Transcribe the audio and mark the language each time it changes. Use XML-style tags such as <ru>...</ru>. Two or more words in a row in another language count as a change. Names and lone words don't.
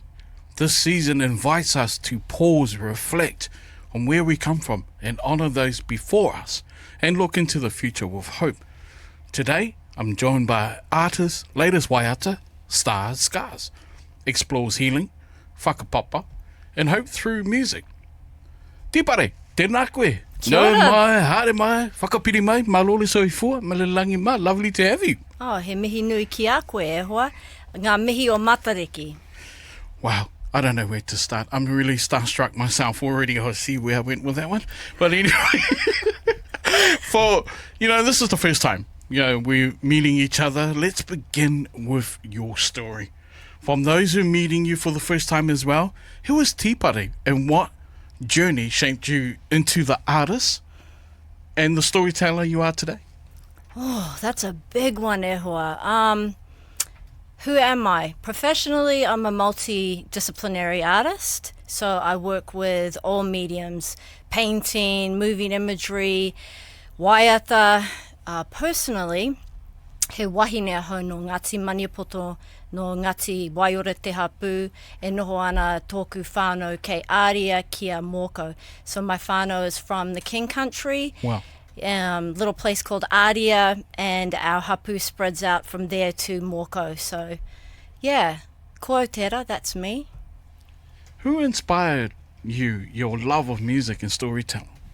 <en>This season invites us to pause, reflect on where we come from and honour those before us and look into the future with hope. Today, I'm joined by artist, latest waiata, Stars Scars, explores healing, whakapapa, and hope through music.</en> <mi>Tīpare, tēnā koe. Kia ora. No mai, haere mai, whakapiri mai,</mi> <sm>malole soifua, malelangi ma,</sm> <en>lovely to have you.</en> <mi>Oh, he mihi nui ki a koe e hoa. Ngā mihi o Matariki.</mi> <en>Wow, I don't know where to start. I'm really starstruck myself already. I see where I went with that one. But anyway, this is the first time, we're meeting each other. Let's begin with your story. From those who are meeting you for the first time as well, who is Tīpare and what journey shaped you into the artist and the storyteller you are today? Oh, that's a big one</en> <mi>e hoa.</mi> <en>Who am I? Professionally, I'm a multidisciplinary artist. So I work with all mediums, painting, moving imagery, waiata.</en> <mi>Personally, he wahine ahau no Ngāti Maniapoto, no Ngāti Waiora Te Hapu, e noho ana tōku whānau kei Aria kia Mōkau.</mi> <en>So my whānau is from the King Country. Wow. Little place called Aria, and our hapu spreads out from there to Mōkau. So, yeah,</en> <mi>ko Aotearoa,</mi> <en>that's me. Who inspired you, your love of music and storytelling?</en>